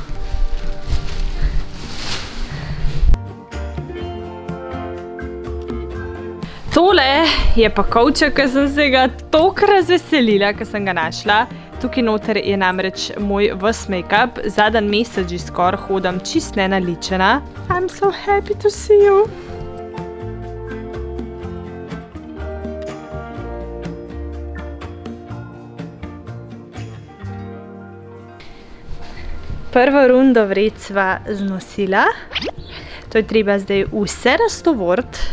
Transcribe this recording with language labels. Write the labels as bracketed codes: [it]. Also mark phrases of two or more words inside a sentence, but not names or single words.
[sl] Tole je pa kovček, ki sem se ga toliko razveselila, ko sem ga našla. Tukaj noter je namreč moj ves make-up. Zadnji mesec že skoraj hodim čist nenaličena. [en] I'm so happy to see you. [sl] Prvo rundo vred sva znosila. To je treba zdaj vse raztovoriti.